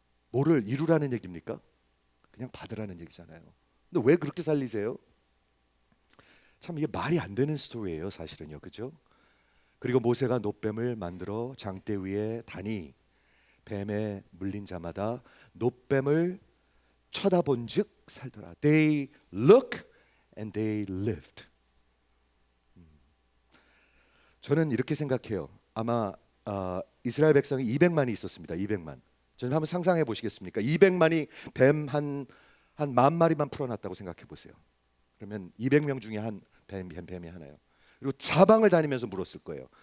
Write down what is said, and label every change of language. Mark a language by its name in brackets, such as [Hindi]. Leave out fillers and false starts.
[Korean] 뭐를 이루라는 얘기입니까? 그냥 받으라는 얘기잖아요. 근데 왜 그렇게 살리세요? 참 이게 말이 안 되는 스토리예요, 사실은요. 그죠? 그리고 모세가 놋뱀을 만들어 장대 위에 다니 뱀에 물린 자마다 놋뱀을 쳐다본즉 살더라. [English] They look and they lived. [Korean] 저는 이렇게 생각해요. 아마 이스라엘 백성이 200만이 있었습니다. 200만. 저는 한번 상상해 보시겠습니까? 200만이 뱀 한 10,000마리만 풀어놨다고 생각해 보세요. 그러면 200명 중에 한 뱀이 하나요. 그리고 사방을 다니면서 물었을 거예요.